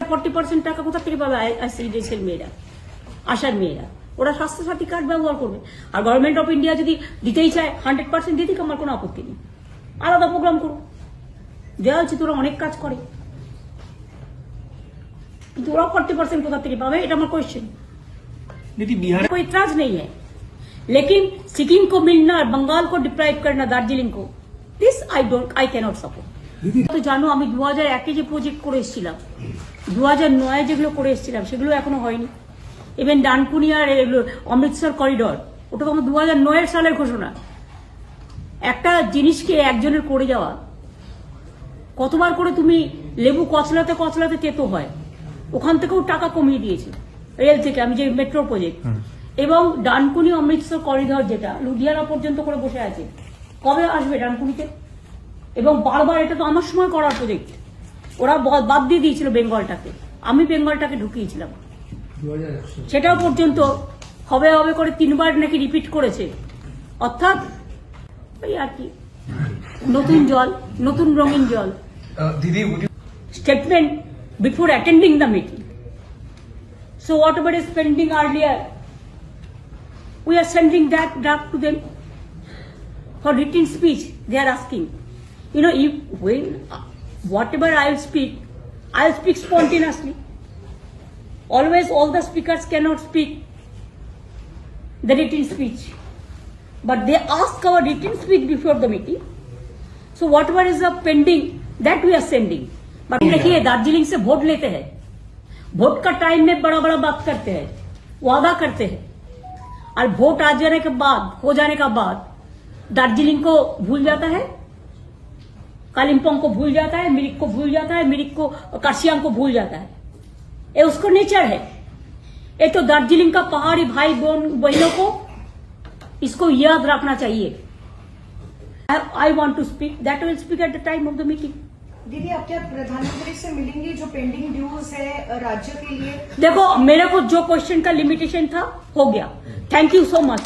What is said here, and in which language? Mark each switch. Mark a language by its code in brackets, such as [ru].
[bn] 40% টাকা কোথা থেকে পাবে আইসিডিএস এর মেয়েরা, আশার মেয়েরা? ওরা স্বাস্থ্যসাথী কার্ড ব্যবহার করবে। আর গভর্নমেন্ট অফ ইন্ডিয়া যদি দিতেই চায় 100% দিয়ে দিক, আমার কোনো আপত্তি নেই। আলাদা প্রোগ্রাম করো, দেওয়া হচ্ছে, তোরা অনেক কাজ করে, কিন্তু ওরা 40% कोथा থেকে पावे, এটা আমার क्वेश्चन। [hi] बिहार कोई इतराज नहीं है, लेकिन सिक्किम को मिलना और बंगाल को डिप्राइव करना, दार्जिलिंग को, [en] This I cannot support. [bn] তো জানো, আমি 2001 যে প্রজেক্ট করে এসেছিলাম, 2009 যেগুলো করে এসেছিলাম, সেগুলো এখনো হয়নি। ইভেন ডানকুনি আর অমৃতসর করিডর, ওটা তো 2009 সালের ঘোষণা। একটা জিনিসকে একজনের করে যাওয়া, কতবার করে তুমি লেবু কচলাতে কচলাতে তেতো হয়। ওখান থেকেও টাকা কমিয়ে দিয়েছে রেল থেকে, আমি যে মেট্রো প্রজেক্ট। এবং ডানকুনি অমৃতসর করিডর যেটা লুধিয়ানা পর্যন্ত করে বসে আছে, কবে আসবে ডানকুনিতে? এবং বারবার, এটা তো আমার সময় করার প্রজেক্ট, ওরা বাদ দিয়ে দিয়েছিল বেঙ্গলটাকে, আমি বেঙ্গলটাকে ঢুকিয়েছিলাম। সেটাও পর্যন্ত হবে হবে করে 3 বার নাকি রিপিট করেছে। অর্থাৎ ওই আর কি, নতুন জল, নতুন রঙিন জল। [en] Statement before attending the meeting. So whatever is pending earlier, we are sending that draft to them for written speech. They are asking, you know, if when whatever I will speak spontaneously. Always all the speakers cannot speak the written speech, but they ask our written speech before the meeting. So whatever is the pending, that we are sending. [hi] But देखिए, दार्जिलिंग से vote लेते हैं, vote का time में बड़ा बड़ा बात करते हैं, वादा करते हैं, और वोट आ जाने के बाद, हो जाने का बाद दार्जिलिंग को भूल जाता है, कालिम्पोंग को भूल जाता है, मिरिक को भूल जाता है, मिरिक को, कार्शियांग को भूल जाता है। ये उसको नेचर है। ये तो दार्जिलिंग का पहाड़ी भाई बहनों को इसको याद रखना चाहिए। [en] I want to speak, that I will speak at the time of the meeting. [hi] दीदी आप क्या प्रधानमंत्री से मिलेंगी जो पेंडिंग ड्यूज है राज्य के लिए? देखो मेरे को जो क्वेश्चन का लिमिटेशन था हो गया। [en] Thank you so much.